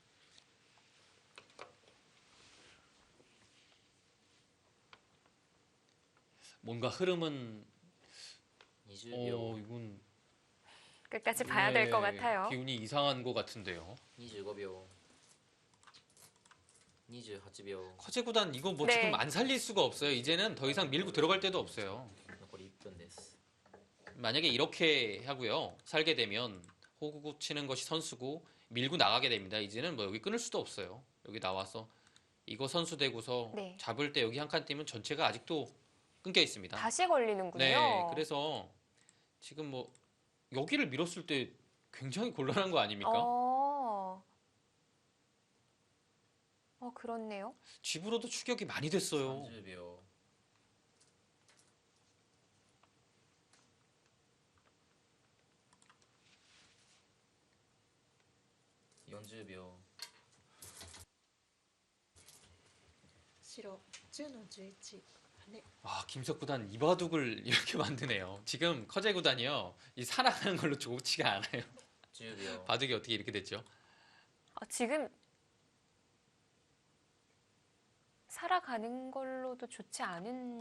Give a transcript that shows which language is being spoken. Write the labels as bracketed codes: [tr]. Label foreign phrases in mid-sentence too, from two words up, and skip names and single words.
[ko] 뭔가 흐름은 [ja] 20秒 [ko] 이건 끝까지 봐야 될 것 네, 같아요. 기운이 이상한 것 같은데요. [ja] 25秒 28秒 [ko] 커제 구단 이거 뭐 네. 지금 안 살릴 수가 없어요. 이제는 더 이상 밀고 들어갈 데도 없어요. [ja] 残り1分です [ko] 만약에 이렇게 하고요. 살게 되면 호구 치는 것이 선수고 밀고 나가게 됩니다. 이제는 뭐 여기 끊을 수도 없어요. 여기 나와서 이거 선수 되고서 네. 잡을 때 여기 한 칸 뛰면 전체가 아직도 끊겨 있습니다. 다시 걸리는군요. 네, 그래서 지금 뭐 여기를 밀었을 때 굉장히 곤란한 거 아닙니까? 그렇네요. 집으로도 추격이 많이 됐어요. [ja] 30秒 40秒白10の11羽 [ko] 아, 김석 구단 이바둑을 이렇게 만드네요. 지금 커제 구단이요. 이 살아가는 걸로 좋지가 않아요. [ja] 10秒 [ko] 바둑이 어떻게 이렇게 됐죠? 지금 살아가는 걸로도 좋지 않은